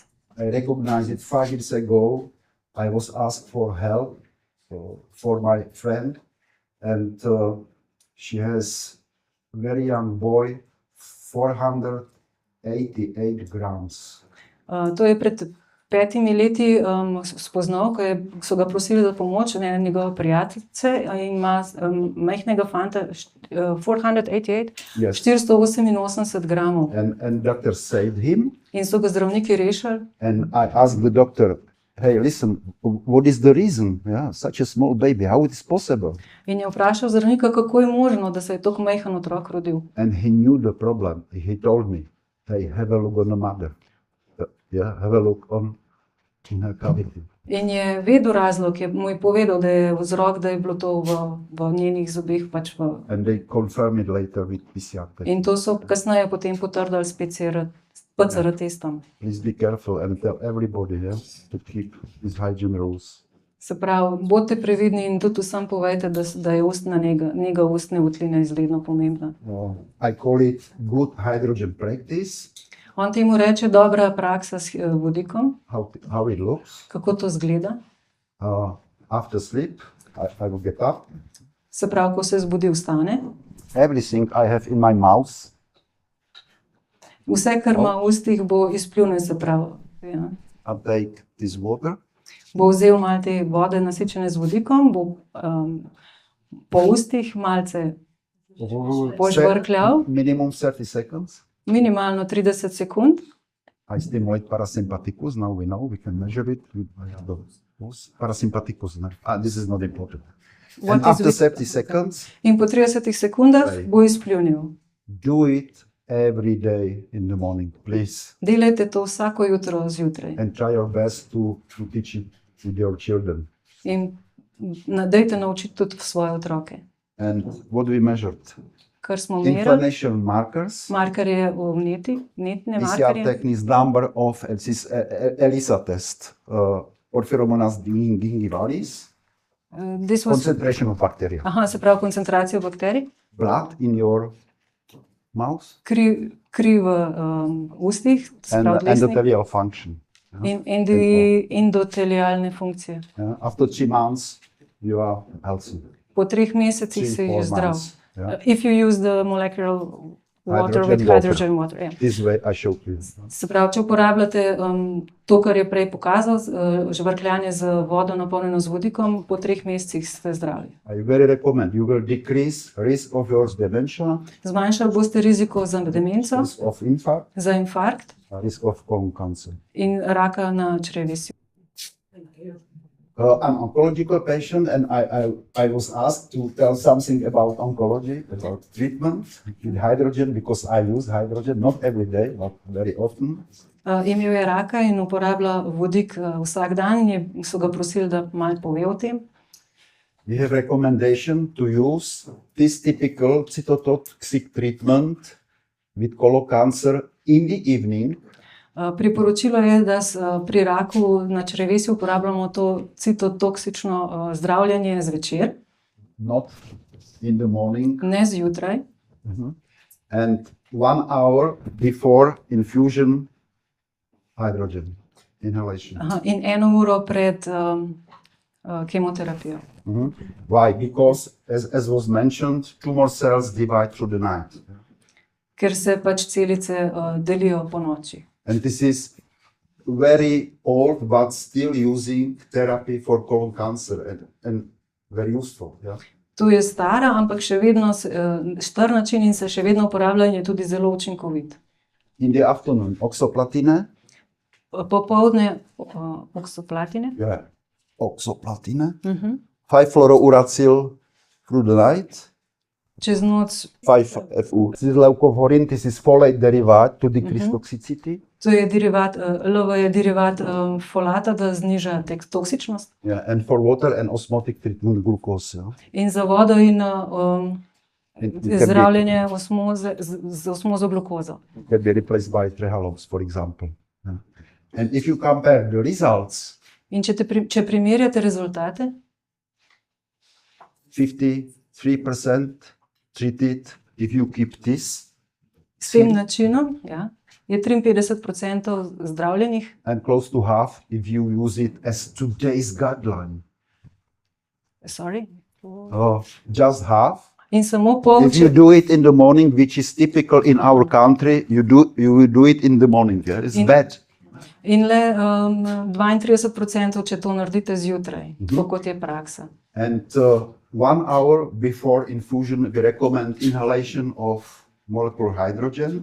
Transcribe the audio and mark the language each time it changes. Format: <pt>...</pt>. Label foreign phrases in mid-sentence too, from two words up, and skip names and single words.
<en>I recognized it 5 years ago. I was asked for help for my friend, and she has a very young boy, 488 grams.</en> <sl>To je pred 5 leti spoznal, ko so ga prosili za pomoč, njegove prijateljice, in ima majhnega fanta, 488 gramov.</sl> <en>And doctor saved him.</en> <sl>In so ga zdravniki rešili.</sl> <en>And I asked the doctor, hey, listen, what is the reason? Yeah, such a small baby, how it is possible?</en> <sl>In je vprašal zdravnika, kako je možno, da se je tako majhen otrok rodil.</sl> <en>And he knew the problem. He told me, hey, have a look on the mother. Yeah, have a look on in her cavity.</en> <sl>In je vedel razlog, mu je povedal, da je vzrok, da je bilo to v njenih zobeh.</sl> <en>And they confirmed it later with PCR test.</en> <sl>In to so kasneje potem potrdili s PCR testom.</sl> <en>Please be careful and tell everybody, yeah, to keep these hygiene rules.</en> <sl>Se pravi, bodite previdni in tudi vsem povejte, da je nega ustne votline izredno pomembna.</sl> <en>I call it good hydrogen practice.</en> <sl>On temu reče dobra praksa s vodikom.</sl> <en>How it looks.</en> <sl>Kako to izgleda?</sl> <en>After sleep, I will get up.</en> <sl>Se pravi, ko se zbudi, vstane.</sl> <en>Everything I have in my mouth.</en> <sl>Vse, kar ima v ustih, bo izpljunil, se pravi. Ja.</sl> <en>I'll take this water.</en> <sl>Bo vzel malo te vode nasičene z vodikom, bo po ustih malce požvrkljal.</sl> <en>Minimum 30 seconds.</en> <sl>Minimalno 30 sekund.</sl> <en>I stimulate parasympathicus. Now we know we can measure it with the parasympathicus. This is not important. What And is after with- 30 seconds,</en> <sl>In po 30 sekundah</sl> <en>Right.</en> <sl>bo izpljunil.</sl> <en>do it every day in the morning, please.</en> <sl>Delajte to vsako jutro zjutraj</sl> <en>And try your best to teach it with your children.</en> <sl>in dajte naučiti tudi svoje otroke.</sl> <en>And what we measured?</en> <sl>Kar smo merili,</sl> <en>Inflammation markers.</en> <sl>markerje v netne PCR markerje,</sl> <en>techniques, number of ELISA test, Porphyromonas gingivalis, this was, concentration of bacteria.</en> <sl>aha, se pravi koncentracijo bakterij,</sl> <en>Blood in your mouth</en> <sl>kri v ustih, se</sl> <en>and</en> <sl>pravi dlesni,</sl> <en>endothelial function.</en> <sl>in endotelialne funkcije.</sl> <en>Yeah. After 3 months, you are healthy.</en> <sl>Po 3 mesecih 3, si 4 zdrav.</sl> <en>months. Yeah. If you use the molecular water with Hydrogen water. hydrogen water. Yeah. This way I showed you.</en> <sl>Se pravi, če uporabljate to, kar je prej pokazal, žvrkljanje z vodo napolnjeno z vodikom, po 3 mesecih ste zdravi.</sl> <en>I very recommend you will decrease risk of your dementia,</en> <sl>Zmanjšali boste riziko za demenco,</sl> <en>risk of infarct,</en> <sl>za infarkt</sl> <en>risk of colon cancer.</en> <sl>in raka na črevesju.</sl> <en>I'm an oncological patient, and I was asked to tell something about oncology, about treatment with hydrogen, because I use hydrogen not every day, but very often.</en> <sl>Imel je raka in uporablja vodik vsak dan in so ga prosili, da malo pove o tem.</sl> <en>We have recommendation to use this typical cytotoxic treatment with colon cancer in the evening.</en> <sl>Priporočilo je, da pri raku na črevesju uporabljamo to citotoksično zdravljenje zvečer,</sl> <en>Not in the morning,</en> <sl>ne zjutraj,</sl> <en>and 1 hour before infusion hydrogen inhalation.</en> <sl>in 1 uro pred kemoterapijo.</sl> <en>Why? Because, as was mentioned, tumor cells divide through the night.</en> <sl>Ker se pač celice delijo po noči.</sl> <en>And this is very old, but still using therapy for colon cancer and very useful. Yeah?</en> <sl>To je stara, ampak še vedno star način in se še vedno uporablja in je tudi zelo učinkovit.</sl> <en>In the afternoon, oxoplatine.</en> <sl>Popoldne oksoplatine,</sl> <en>Yeah. Oxoplatine. 5-fluorouracil through the night.</en> <sl>čez noč, 5-FU.</sl> <en>This is leucovorin, this is folate derivat to decrease toxicity.</en> <sl>to je derivat, LV je derivat folata, da zniža toksičnost.</sl> <en>Yeah, and for water and osmotic treatment, glucose. Yeah.</en> <sl>In za vodo in</sl> <en>It can be-</en> <sl>zdravljenje z osmozo glukozo.</sl> <en>can be replaced by trehalose, for example. Yeah. And if you compare the results,</en> <sl>In če primerjate rezultate,</sl> <en>53% treated if you keep this,</en> <sl>s tem načinom ja, je 53% zdravljenih</sl> <en>and close to half if you use it as today's guideline. sorry, Just half.</en> <sl>in samo pol,</sl> <en>If you do it in the morning, which is typical in our country, you will do it in the morning. Yeah? It's bad.</en> <sl>in le 32%, če to naredite zjutraj, tako kot je praksa.</sl> <en>And 1 hour before infusion, we recommend inhalation of molecular hydrogen.</en>